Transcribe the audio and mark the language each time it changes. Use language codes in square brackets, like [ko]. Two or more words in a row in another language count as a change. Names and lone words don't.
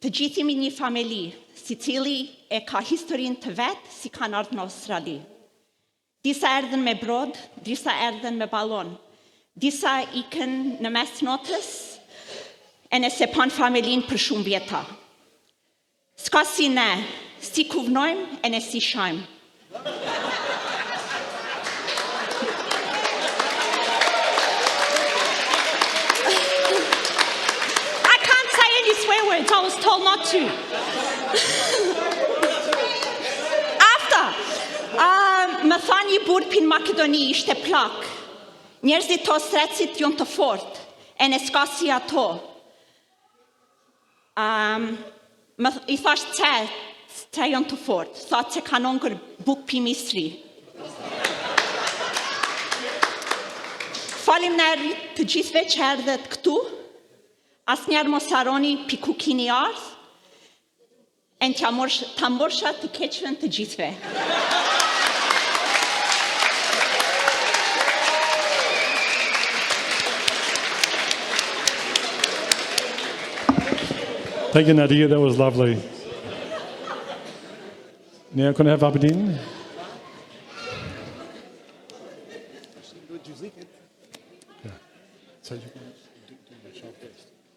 [sq] Të gjithë jemi një familji, si cili e ka historinë të vetë si kanë ardhur në Australi. Disa erdhen me brod, disa erdhen me balon, disa ikën në mes notës, e nëse pan familin për shumë vjeta. S'ka si ne, si kuvnojmë e ne si shajmë. [en] I can't say any swear words, I was told not to. [sq] Më tha një burr pin Makedoni ishte plak. Njerëzit të Osretësit janë të fortë, e ne s'ka si ato. I thash ce janë të fortë, thot se kanë hongër buk pi misri. Faleminderit të gjithëve që erdhët këtu. Asnjëherë mos harroni pi ku keni ardhur. E ta mborsha të keqen të gjithëve. [en] Thank you, Nadia. That was lovely. Now, can I have Aberdeen? Yeah. So you can do the show first.